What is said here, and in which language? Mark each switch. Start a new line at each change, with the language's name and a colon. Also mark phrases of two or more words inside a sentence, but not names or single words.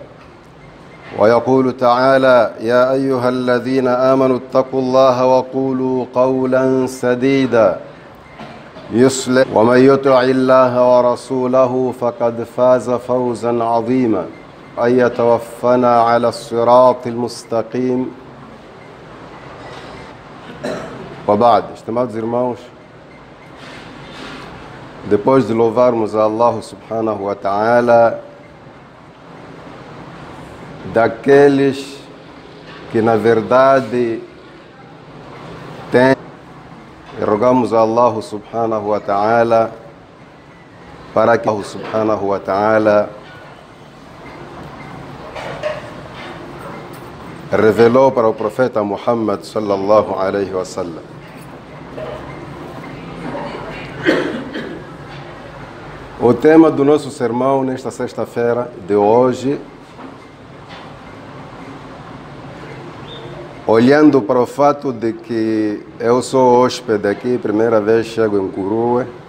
Arabic: ويقول تعالى: يا أيها الذين آمنوا اتقوا الله وقولوا قولا سديدا يصلح ومن يطع الله ورسوله فقد فاز فوزا عظيما. أن يتوفنا على الصراط المستقيم. وبعد,
Portuguese: estimados irmãos, depois de louvarmos a Allah
Arabic: سبحانه وتعالى,
Portuguese: daqueles que na verdade têm, e rogamos a Allah
Arabic: سبحانه وتعالى
Portuguese: para que Allah
Arabic: سبحانه وتعالى
Portuguese: revelou para o profeta Muhammad
Arabic: صلى الله عليه وسلم.
Portuguese: O tema do nosso sermão nesta sexta-feira de hoje, olhando para o fato de que eu sou hóspede aqui, primeira vez chego em Curue,